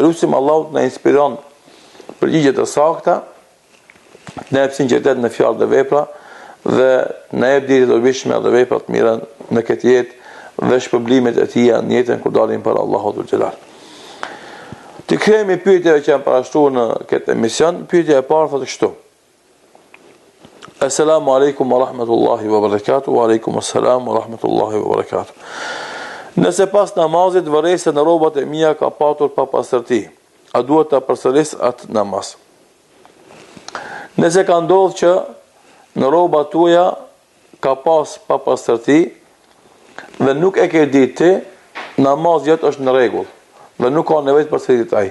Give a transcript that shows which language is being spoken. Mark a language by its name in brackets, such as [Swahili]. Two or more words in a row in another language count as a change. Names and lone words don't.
[Albanian] Lutim Allahut na inspiron përgjigje të sakta, na jep sinqeritet në fjalë dhe vepra dhe na jep dije të dobishme dhe vepra të mira në këtë jetë dhe shpërblimet e tij në jetën kur dalim para Allahut xhelal. Të kemi pyetjeve që janë parashtruar në këtë emision. Pyetja e parë thotë kështu: [Arabic] السلام عليكم ورحمة الله وبركاته. وعليكم السلام ورحمة الله وبركاته. [Albanian] Nëse pas namazit vërejse në rrobat e mia ka patur papastërti, a duhet ta përsëris atë namaz? Nëse ka ndodhur që në rrobat tuaja ka pas papastërti dhe nuk e ke ditë ti, namazi jot është në rregull dhe nuk ka nevojë për përsëritje ai.